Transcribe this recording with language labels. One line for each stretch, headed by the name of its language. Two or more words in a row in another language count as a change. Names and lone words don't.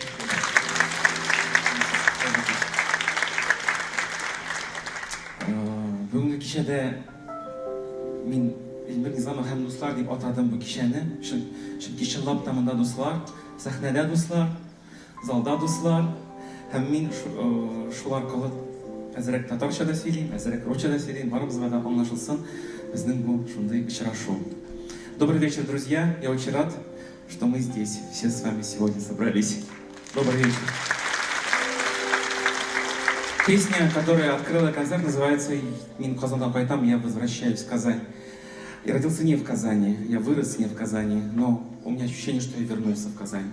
Tatar: Бүгенге кичәдә мин Илмир Низамов һәм дуслар дип атадым бу кичәне. Чөнки чынлап та монда дуслар, сәхнәдә дуслар, залда дуслар. Һәм мин шул аркылы әзрәк татарча да сөйлим, әзрәк русча да сөйлим, барыбызга да аңлашылсын безнең бу шундый очрашу.
Russian: Добрый вечер, друзья. Я очень рад, что мы здесь все с вами сегодня собрались. Добрый вечер. Песня, которая открыла концерт, называется «Мин Казандан Кайтам. Я возвращаюсь в Казань». Я родился не в Казани, я вырос не в Казани, но у меня ощущение, что я вернулся в Казань.